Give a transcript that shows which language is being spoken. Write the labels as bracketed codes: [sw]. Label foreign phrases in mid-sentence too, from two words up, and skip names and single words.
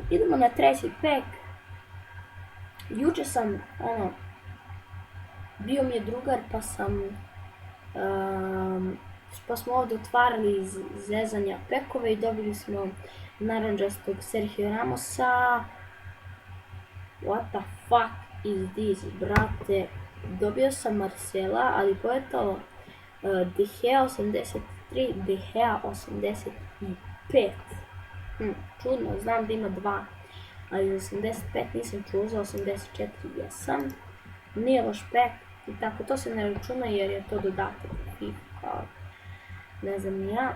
[bs] Idemo na treći pek. Juče sam, bio mi je drugar pa smo ovdje otvarali iz zezanja pekove i dobili smo naranđastog Sergio Ramosa. [en] What the fuck is this, brate? [bs] Dobio sam Marcela, ali pojetalo De Gea 83, De Gea 85. Čudno, znam da ima dva, ali za 85 nisam čuo, za 84 jesam. Nije loš pek i tako, to se ne računa jer je to dodatak FIFA, ne znam ni ja.